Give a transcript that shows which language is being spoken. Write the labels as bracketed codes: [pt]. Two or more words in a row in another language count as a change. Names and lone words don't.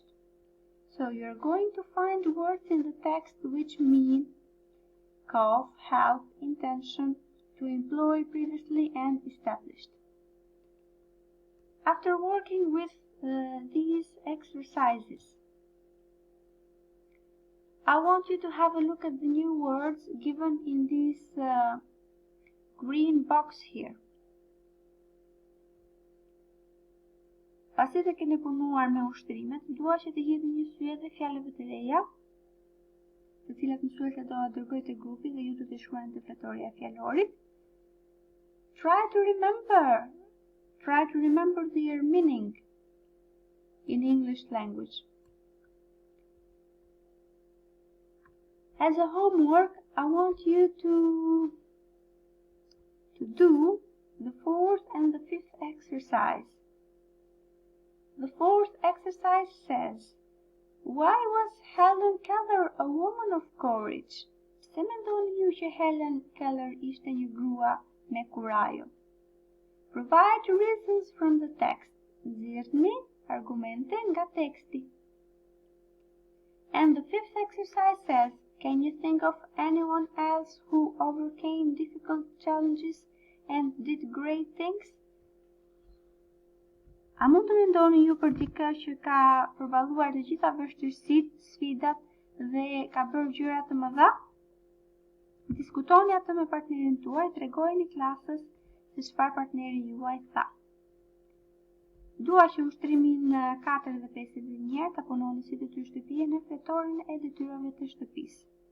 [en] So you're going to find words in the text which mean cough, help, intention, to employ, previously, and established. After working with these exercises, I want you to have a look at the new words given in this green box here. [sq] Pasi të keni punuar me ushtrimet, dua që të jepni një sy edhe fjalëve të reja, të cilat mësuesja do ta dërgojë te grupi dhe ju do të shkruani te fletorja e fjalorit. [en] Try to remember their meaning in English language. As a homework, I want you to do the 4th and the 5th exercise. The 4th exercise says, why was Helen Keller a woman of courage? [sq] Pse mendoni ju që Helen Keller ishte një grua me kurajo? [en] Provide reasons from the text. [sq] Nxjerrni argumente nga teksti. [en] And the 5th exercise says, can you think of anyone else who overcame difficult challenges and did great things? [sq] A mund të mendoni ju për dikë që ka përballuar të gjitha vështirësitë, sfidat dhe ka bërë gjëra të mëdha? Diskutoni atë me partnerin tuaj, tregojeni klasës se çfarë partneri juaj tha. Dua që ushtrimin 4 dhe 5 dhe njëherë ta punoni si detyrë shtëpie në fletorin e detyrave të shtëpisë.